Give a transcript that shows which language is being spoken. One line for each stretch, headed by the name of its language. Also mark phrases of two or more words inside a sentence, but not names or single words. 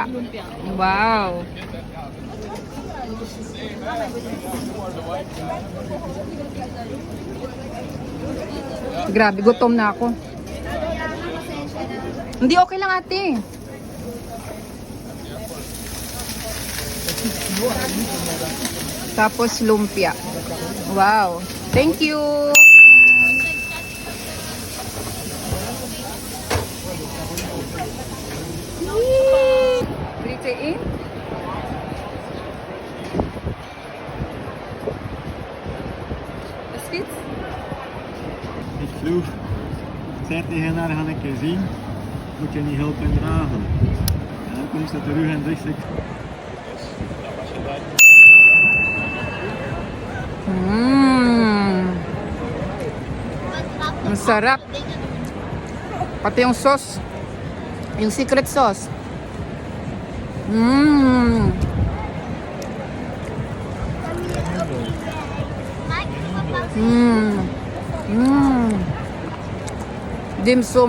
Filipino: Wow. Grabe, gutom na ako. Hindi, okay lang ate. Tapos lumpia.
English: Wow. Thank you. Rite in.
Dutch: Is dit? Ik vroeg, zei tegen haar, ga ik je zien, moet je niet helpen dragen. En dan komt ze terug en zegt ze,
Filipino: Ang sarap. Pati yung sauce. Yung
English: secret sauce.
Filipino: Dim sum.